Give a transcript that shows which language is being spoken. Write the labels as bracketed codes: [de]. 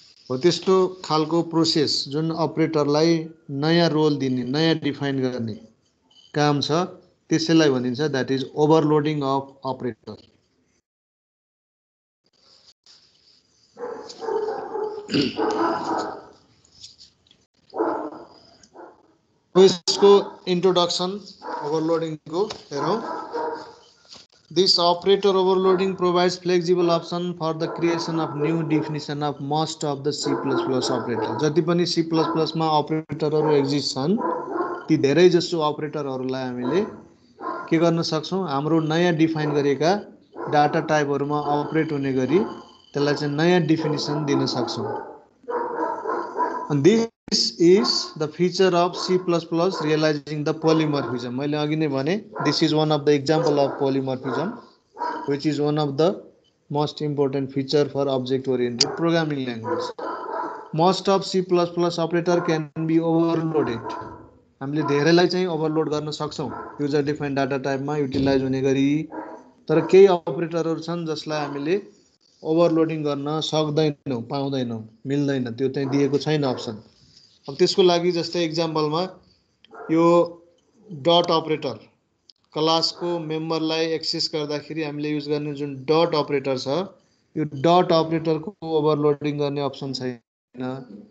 [ne] हो त्यस्तो खालको प्रोसेस जुन अपरेटरलाई नयाँ रोल दिने नयाँ डिफाइन गर्ने काम छ त्यसैलाई भनिन्छ [en] That is overloading of operator. [ne] यसको इन्ट्रोडक्सन ओभरलोडिङको हेरौँ। [en] This operator overloading provides flexible option for the creation of new definition of most of the C++ operator. [ne] जति पनि C++ मा अपरेटरहरू एक्जिस्ट छन् ती धेरै जसो अपरेटरहरूलाई हामीले के गर्न सक्छौँ हाम्रो नयाँ डिफाइन गरेका डाटा टाइपहरूमा अपरेट हुने गरी त्यसलाई चाहिँ नयाँ डिफिनिसन दिन सक्छौँ। [en] This is the feature of C++ realizing the polymorphism. [ne] मैले अघि नै भने [en] this is one of the example of polymorphism which is one of the most important feature for object oriented programming language. Most of C++ operator can be overloaded. [ne] हामीले धेरैलाई चाहिँ overload गर्न सक्छौँ user defined data टाइपमा utilise हुने गरी। तर केही अपरेटरहरू छन् जसलाई हामीले ओभरलोडिङ गर्न सक्दैनौँ, पाउँदैनौँ, मिल्दैन, त्यो चाहिँ दिएको छैन अप्सन। अब त्यसको लागि जस्तै इक्जाम्पलमा यो डट अपरेटर क्लासको मेम्बरलाई एक्सेस गर्दाखेरि हामीले युज गर्ने जुन डट अपरेटर छ यो डट अपरेटरको ओभरलोडिङ गर्ने अप्सन छैन।